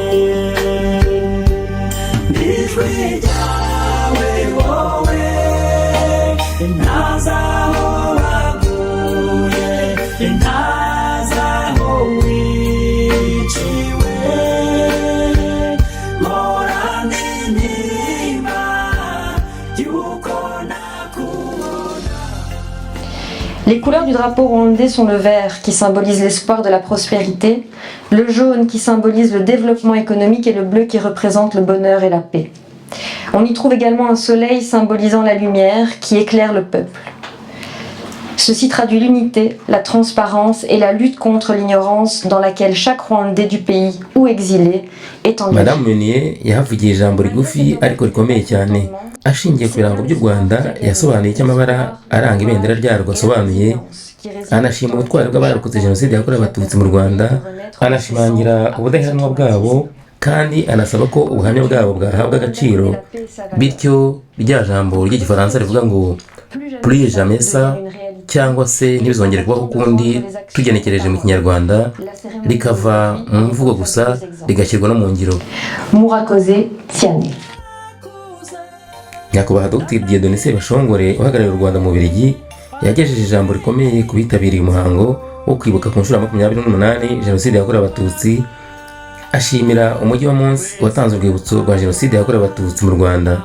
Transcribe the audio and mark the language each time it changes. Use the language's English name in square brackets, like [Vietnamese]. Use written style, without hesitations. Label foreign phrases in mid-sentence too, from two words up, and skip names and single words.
[Kinyarwanda] ijwi ryawe wowe ntazaho baguye ntazaho wiciwe morana intimba y'uko nakubona. [French] Les couleurs du drapeau rwandais sont le vert qui symbolise l'espoir de la prospérité, le jaune qui symbolise le développement économique et le bleu qui représente le bonheur et la paix. On y trouve également un soleil symbolisant la lumière qui éclaire le peuple. Ceci traduit l'unité, la transparence et la lutte contre l'ignorance dans laquelle chaque Rwandais du pays ou exilé est engagé. [Kinyarwanda] Madame Meunier yahavugiye ijambo rigufi ariko rikomeye cyane ashingiye ku birango by'u Rwanda yasobanuye icyo amabara aranga ibendera ryarwo asobanuye anashima ubutwari bw'abarokotse jenoside yakorewe abatutsi mu Rwanda anashimangira ubudaheranwa bwabo kandi anasaba ko ubuhamya bwabo bwahabwa agaciro bityo rya jambo ry'igifaransa rivuga ngo [French] plus jamais ça [Kinyarwanda] cyangwa se ntibizongere kubaho ukundi tugenekereje mu kinyarwanda rikava mu mvugo gusa rigashyirwa no mu ngiro. Murakoze Tiane. Nyakubahwa Dr Dieudonné Sebashongore uhagarariye u Rwanda mu Bubiligi yagejeje ijambo rikomeye ku bitabiriye umuhango wo kwibuka ku nshuro ya 28 jenoside yakorewe abatutsi ashimira umujyi wa Mons watanze urwibutso rwa jenoside yakorewe abatutsi mu Rwanda.